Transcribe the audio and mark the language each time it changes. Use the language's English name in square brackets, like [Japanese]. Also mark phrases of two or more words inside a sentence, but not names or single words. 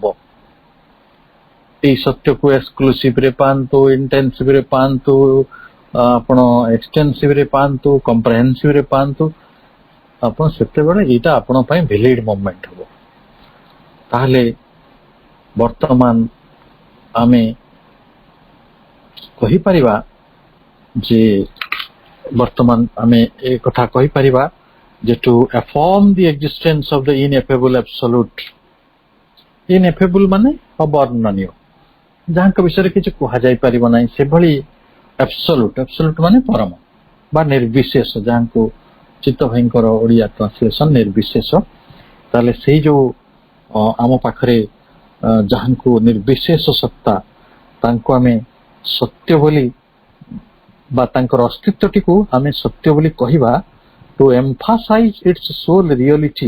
[Odia] ଏଇ ସତ୍ୟକୁ ଏକ୍ସକ୍ଲୁସିଭରେ ପାଆନ୍ତୁ, ଇଣ୍ଟେନ୍ସିଭରେ ପାଆନ୍ତୁ, ଆପଣ ଏକ୍ସଟେନ୍ସିଭରେ ପାଆନ୍ତୁ, କମ୍ପ୍ରେହେନ୍ସିଭରେ ପାଆନ୍ତୁ, ଆପଣ ସେତେବେଳେ ଏଇଟା ଆପଣଙ୍କ ପାଇଁ [English] valid movement [Odia] ହେବ। ତାହେଲେ ବର୍ତ୍ତମାନ ଆମେ କହିପାରିବା ଯେ ଏ କଥା କହିପାରିବା ଯେ ଟୁ [English] affirm the existence of the ineffable absolute, [Odia] ineffable ମାନେ ଅବର୍ଣ୍ଣନୀୟ, ଯାହାଙ୍କ ବିଷୟରେ କିଛି କୁହାଯାଇ ପାରିବ ନାହିଁ, ସେଭଳି absolute ମାନେ ପରମ ବା ନିର୍ବିଶେଷ, ଯାହାଙ୍କୁ ଚିତ୍ତ ଭାଇଙ୍କର ଓଡ଼ିଆ ଟ୍ରାନ୍ସଲେସନ ନିର୍ବିଶେଷ। ତାହେଲେ ସେଇ ଯୋଉ ଆମ ପାଖରେ ଯାହାଙ୍କୁ ନିର୍ବିଶେଷ ସତ୍ତା, ତାଙ୍କୁ ଆମେ ସତ୍ୟ ବୋଲି ବା ତାଙ୍କର ଅସ୍ତିତ୍ୱଟିକୁ ଆମେ ସତ୍ୟ ବୋଲି କହିବା, [English] to emphasize its sole reality.